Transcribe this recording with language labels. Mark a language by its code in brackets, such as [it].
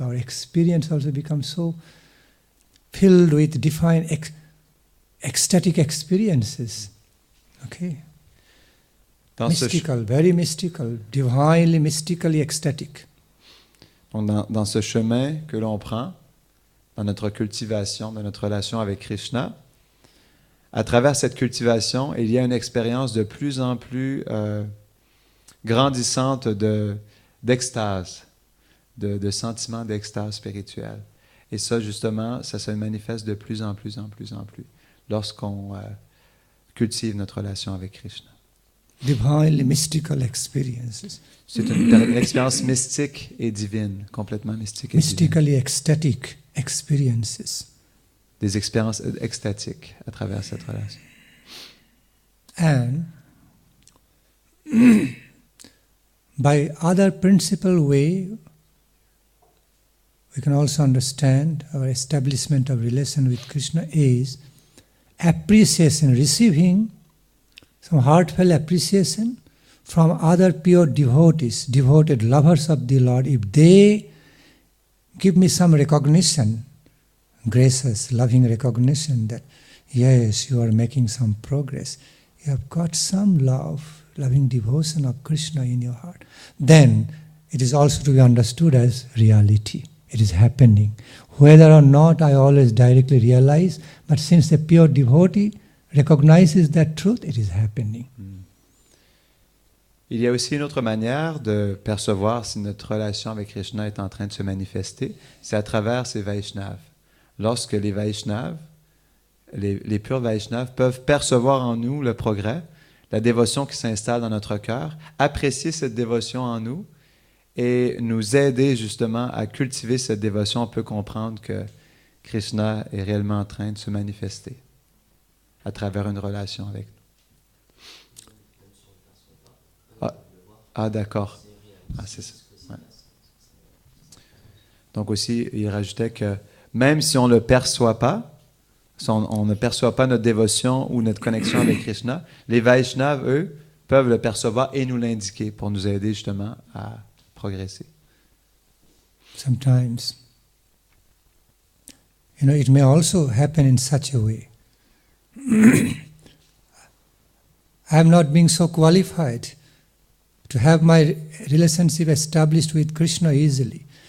[en] Our experience also becomes so filled with divine ecstatic experiences, okay. Mystical, very mystical, divinely, mystically ecstatic. [fr] Dans ce chemin que l'on prend, dans notre cultivation, dans notre relation avec Krishna, à travers cette cultivation, il y a une expérience de plus en plus grandissante d'extase, de sentiments d'extase spirituelle. Et ça, justement, ça se manifeste de plus en plus lorsqu'on cultive notre relation avec Krishna. [en] Divinely mystical experiences. [fr] C'est une expérience mystique et divine, complètement mystique et divine. [en] Mystically ecstatic experiences. [fr] Des expériences extatiques à travers cette relation. [en] And by other principal way, we can also understand our establishment of relation with Krishna is appreciation, receiving some heartfelt appreciation from other pure devotees, devoted lovers of the Lord. If they give me some recognition, gracious, loving recognition that, yes, you are making some progress, you have got some love, loving devotion of Krishna in your heart, then it is also to be understood as reality. It is happening. Whether or not I always directly realize, but since the pure devotee recognizes that truth, it is happening. [fr] Il y a aussi une autre manière de percevoir si notre relation avec Krishna est en train de se manifester, c'est à travers ces Vaishnavas. Lorsque les Vaishnavas, les purs Vaishnavas peuvent percevoir en nous le progrès, la dévotion qui s'installe dans notre cœur, apprécier cette dévotion en nous et nous aider justement à cultiver cette dévotion, on peut comprendre que Krishna est réellement en train de se manifester à travers une relation avec nous. Ah d'accord. Ah, c'est ça. Ouais. Donc aussi, il rajoutait que même si on ne le perçoit pas, si on ne perçoit pas notre dévotion ou notre connexion avec Krishna, les Vaishnavas, eux, peuvent le percevoir et nous l'indiquer pour nous aider justement à progresser. [en] Sometimes, it may also happen in such a way. I am not being so qualified to have my relationship established with Krishna easily.